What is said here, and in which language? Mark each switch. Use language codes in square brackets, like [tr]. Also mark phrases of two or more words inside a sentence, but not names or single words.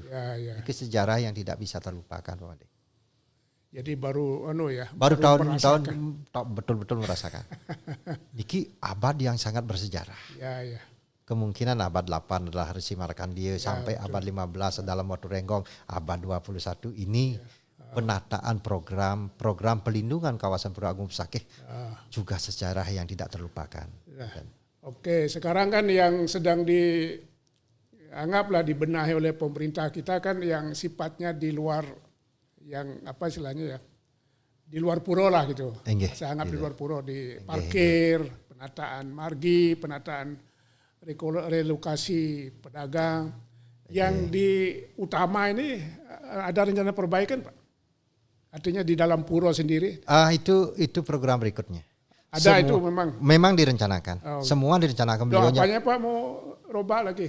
[id] Itu sejarah yang tidak bisa terlupakan Pak Made. Jadi baru tahun betul-betul merasakan. Niki abad yang sangat bersejarah. kemungkinan abad 8 adalah Resi Markandeya sampai abad 15 dalam Watu Renggong, abad 21 ini penataan program pelindungan kawasan Pura Agung Besakih juga sejarah yang tidak terlupakan. Oke, sekarang kan yang sedang dianggaplah dibenahi oleh pemerintah kita kan yang sifatnya di luar, yang apa istilahnya ya, di luar pura lah gitu. Saya anggap di luar pura, di parkir, penataan margi, penataan relokasi pedagang. Yang di utama ini ada rencana perbaikan, Pak? Artinya di dalam pura sendiri? Itu program berikutnya. Ada itu memang direncanakan. Semua direncanakan. Apanya Pak mau robah lagi?